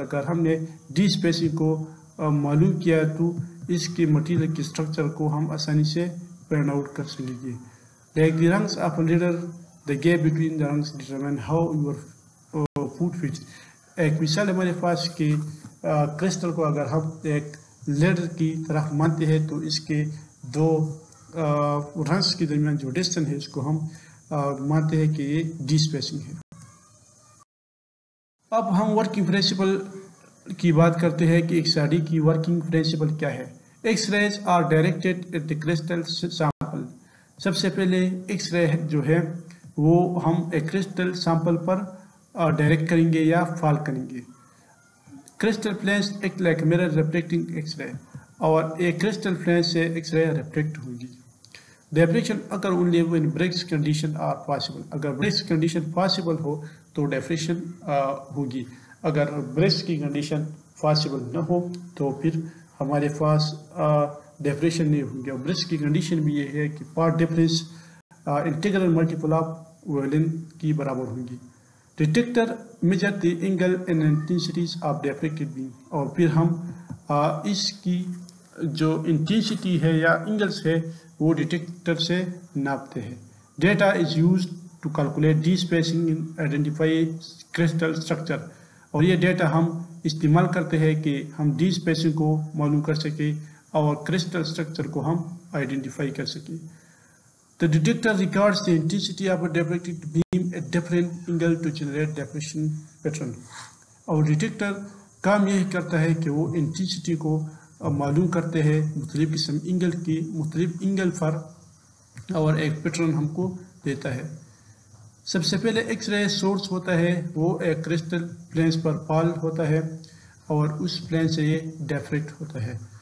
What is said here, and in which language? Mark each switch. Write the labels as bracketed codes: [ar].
[ur] اگر ہم نے ڈی اسپیسنگ کو معلوم کیا تو اس کی مٹیریل کی اسٹرکچر کو ہم آسانی سے فائنڈ آؤٹ کر سکیں گے. [en] Like the rungs of a ladder, the gap between the rungs determine how your foot fits. [ur] ایک مثال ہمارے پاس کہ کرسٹل کو اگر ہم ایک لیڈر کی طرح مانتے ہیں تو اس کے دو رنگس کے درمیان جو ڈسٹینس ہے اس کو ہم مانتے ہیں کہ یہ ڈی اسپیسنگ ہے. اب ہم ورکنگ پرنسپل کی بات کرتے ہیں کہ ایکس آر ڈی کی ورکنگ پرنسپل کیا ہے. [en] X rays are directed at the crystal sample. [ur] سب سے پہلے ایکس رے جو ہے وہ ہم ایک کرسٹل سیمپل پر ڈائریکٹ کریں گے یا فال کریں گے. Crystal planes [en] act like mirror reflecting [ur] X ray اور ایک کرسٹل پلین سے ایکس رے ریفلیکٹ ہوگی. [en] diffraction [ur] اگر [en] Only when Braggs condition are possible. [ur] اگر Braggs condition possible ہو تو ڈیفریکشن ہوگی. اگر Braggs کی کنڈیشن پاسبل نہ ہو تو پھر ہمارے پاس ڈیفریکشن نہیں ہوگی. اور Braggs کی کنڈیشن بھی یہ ہے کہ part difference integral multiple of villain کی برابر ہوگی. [en] Detector measure the angle and intensities of diffracted beam. [ur] اور پھر ہم اس کی جو انٹینسٹی ہے یا اینگلس ہے وہ ڈیٹیکٹر سے ناپتے ہیں. [en] Data is used to calculate d spacing and identify crystal structure. [ur] اور یہ ڈیٹا ہم استعمال کرتے ہیں کہ ہم ڈی اسپیسنگ کو معلوم کر سکیں اور کرسٹل اسٹرکچر کو ہم آئیڈینٹیفائی کر سکیں. [en] The detector records the intensity of a diffracted beam at different angle to generate diffraction pattern. [ur] اور ڈیٹیکٹر کام یہ کرتا ہے کہ وہ انٹینسٹی کو معلوم کرتے ہیں مختلف قسم اینگل کی مختلف اینگل پر اور ایک پیٹرن ہم کو دیتا ہے. سب سے پہلے ایکس رے سورس ہوتا ہے وہ ایک کرسٹل پلینس پر فال ہوتا ہے اور اس پلین سے یہ ڈیفریکٹ ہوتا ہے.